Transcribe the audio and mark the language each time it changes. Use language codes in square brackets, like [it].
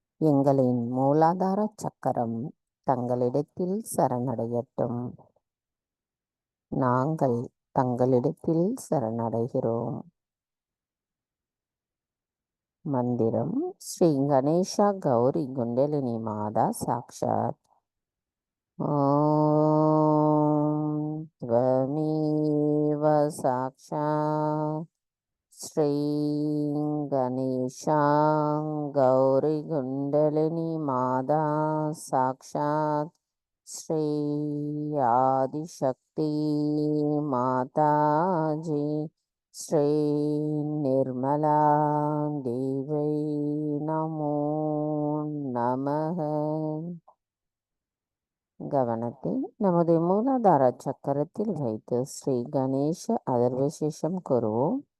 [ta] எங்களின் மூலாதார சக்கரம் தங்களிடத்தில் சரணடையட்டும். நாங்கள் தங்களிடத்தில் சரணடைகிறோம். மந்திரம் ஸ்ரீ கணேஷா கௌரி குண்டலினி மாதா சாக்ஷாத். [sa] ஓம் त्वमेव साक्षात् श्री गणेशा गौरी कुंडलिनी माता साक्षात् श्री आदिशक्ति माताजी श्री निर्मला देवी नमो नमः. [ta] கவனத்தை நமது மூலாதார சக்கரத்தில் வைத்து ஸ்ரீ கணேச அதர்வசேஷம் கூறுவோம்.